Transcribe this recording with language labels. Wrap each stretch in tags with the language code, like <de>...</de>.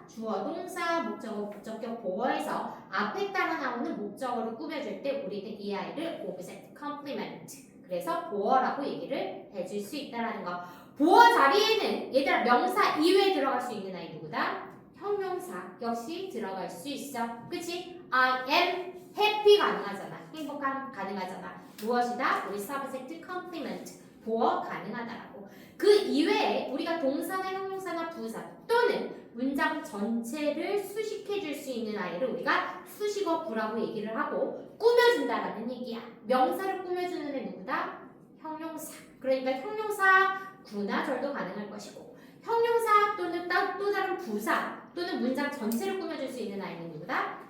<ko>주어, 동사, 목적어, 목적격, 보어에서 앞에 따라 나오는 목적어를 꾸며줄 때 우리는 이 아이를 object, complement, 그래서 보어라고 얘기를 해줄 수 있다는 거. 보어 자리에는 얘들아 명사 이외에 들어갈 수 있는 아이 누구다? 형용사 역시 들어갈 수 있어. 그치?</ko> <en>I am happy</en> <ko>가능하잖아. 행복함 가능하잖아. 무엇이다? 우리 subject, complement, 보어 가능하다라고. 그 이외에 우리가 동사나 형용사나 부사 또는 문장 전체를 수식해 줄 수 있는 아이를 우리가 수식어 구라고 얘기를 하고 꾸며준다라는 얘기야. 명사를 꾸며주는 애 누구다? 형용사. 그러니까 형용사 구나 절도 가능할 것이고, 형용사 또는 또 다른 부사 또는 문장 전체를 꾸며줄 수 있는 아이는 누구다?</ko>